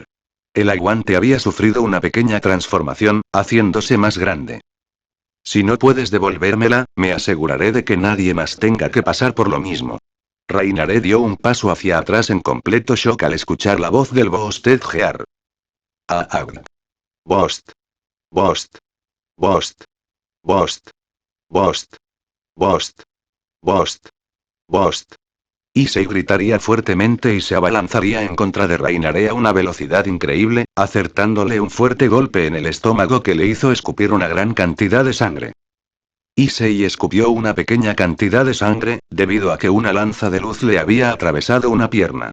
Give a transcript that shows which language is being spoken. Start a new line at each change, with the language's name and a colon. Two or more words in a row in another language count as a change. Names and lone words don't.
Spanish: El aguante había sufrido una pequeña transformación, haciéndose más grande. Si no puedes devolvérmela, me aseguraré de que nadie más tenga que pasar por lo mismo. Reinaré dio un paso hacia atrás en completo shock al escuchar la voz del Boosted Gear.
English: Bost. Bost. Bost. Bost. Bost. Bost. Bost. Bost.
Spanish: Issei gritaría fuertemente y se abalanzaría en contra de Reinaré a una velocidad increíble, acertándole un fuerte golpe en el estómago que le hizo escupir una gran cantidad de sangre. Issei escupió una pequeña cantidad de sangre, debido a que una lanza de luz le había atravesado una pierna.